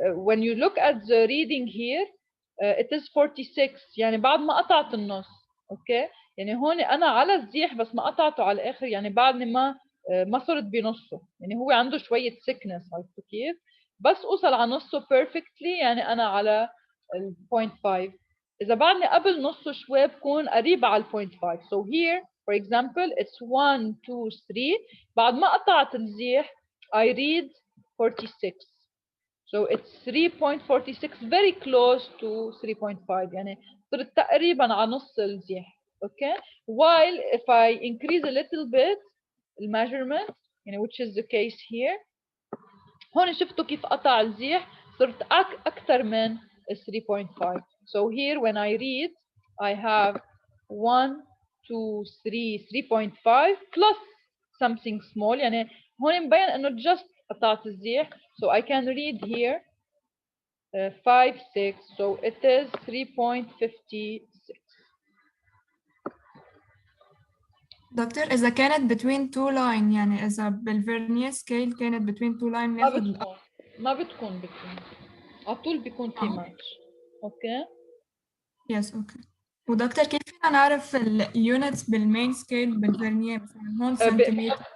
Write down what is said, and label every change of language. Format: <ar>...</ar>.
<en>when you look at the reading here, it is 46،</en> <ar>يعني بعد ما قطعت النص. اوكي، يعني هون انا على الزيح بس ما قطعته على الاخر، يعني بعدني ما صرت بنصه، يعني هو عنده شويه thickness. عرفتوا كيف؟ بس اوصل على نصه perfectly، يعني انا على ال 0.5. اذا بعدني قبل نصه شوي بكون قريب على ال 0.5.</ar> <en>so here for example it's 1 2 3.</en> <ar>بعد ما قطعت الزيح</ar> <en>I read 46. so it's 3.46, very close to 3.5،</en> <ar>يعني صرت تقريبا على نص الزيح.</ar> <en>okay, while if I increase a little bit the measurement، يعني which is the case here،</en> <ar>هون شفتوا كيف قطع الزيح، صرت اكثر من 3.5.</ar> <en>so here when I read I have 1 2 3 3.5 plus something small،</en> <ar>يعني هون مبين انه</ar> <en>just</en> <ar>قطعت الزيح.</ar> <en>so I can read here 5 6. so it is 3.56.</en> <ar>دكتور إذا كانت</ar> <en>between two line</en> <ar>يعني إذا بالفيرنيير سكيل كانت between two line ناخد ما بتكون على طول بيكون في ماتش. اوكي يس اوكي. ودكتور كيف فينا نعرف اليونتس بالمين سكيل بالفيرنيير مثلا هون سنتيمتر؟</ar>